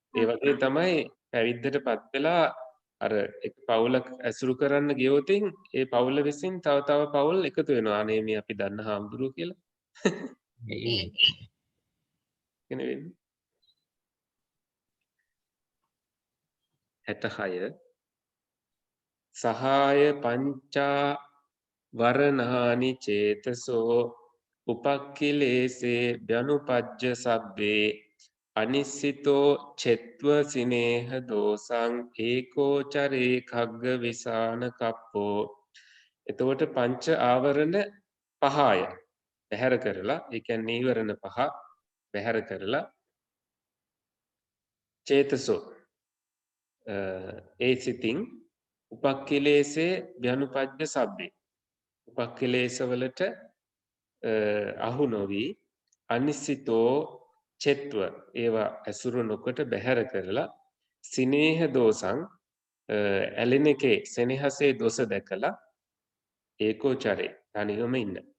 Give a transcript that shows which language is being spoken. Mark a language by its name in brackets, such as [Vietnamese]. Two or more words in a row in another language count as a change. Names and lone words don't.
[Sinhala] ඒ වගේ තමයි පැවිද්දටපත් වෙලා අර එක පවුලක් ඇසුරු කරන්න ගියොතින් ඒ පවුල විසින් තව තව පවුල් එකතු වෙනවා. අනේ මේ අපි දන්න හාමුදුරුවෝ කියලා. එන වෙන්නේ. [Pali] 66 සහාය පංචා වරණානි චේතසෝ උපක්ඛිලේසේ ව්‍යනුපජ්ජ සබ්බේ අනිස්සිතෝ චෙත්ව සිනේහ දෝසං ඒකෝචරේ khagga විසාන කප්පෝ. [Sinhala] එතකොට පංච ආවරණ පහය බැහැර කරලා, ඒ කියන්නේ නීවරණ පහ බැහැර කරලා චේතසෝ ඒ සිතින් [Pali] උපක්ඛිලේසේ ව්‍යනුපජ්ජ සබ්බේ [Sinhala] උපක්ඛිලේශවලට අහු නොවි [Pali] අනිසිතෝ චෙත්ව [Sinhala] ඒවා ඇසුරු නොකොට බැහැර කරලා [Pali] සිනේහ දෝසං [Sinhala] ඇලෙන එකේ සෙනෙහසේ දොස දැකලා ඒකෝචරේ තනිවම ඉන්න.